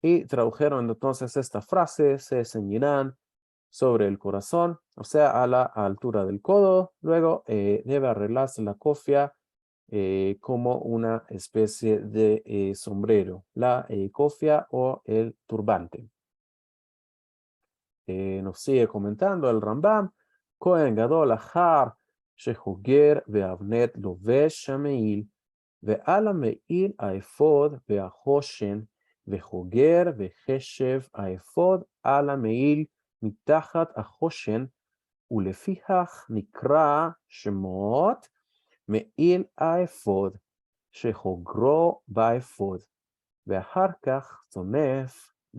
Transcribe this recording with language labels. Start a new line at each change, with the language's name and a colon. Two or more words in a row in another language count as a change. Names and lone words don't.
Spanish: y tradujeron entonces esta frase: se ceñirán sobre el corazón, o sea, a la altura del codo. Luego debe arreglarse la cofia como una especie de sombrero, la cofia o el turbante. Nos sigue comentando el Rambam:
Hebrew: כהן גדול אחר שחוגר ואבנת לובש המעיל, ועל המעיל האפוד והחושן, וחוגר וחשב האפוד על המעיל מתחת החושן, ולפיכך נקרא שמות מעיל האפוד, שחוגרו באפוד, ואחר כך צונף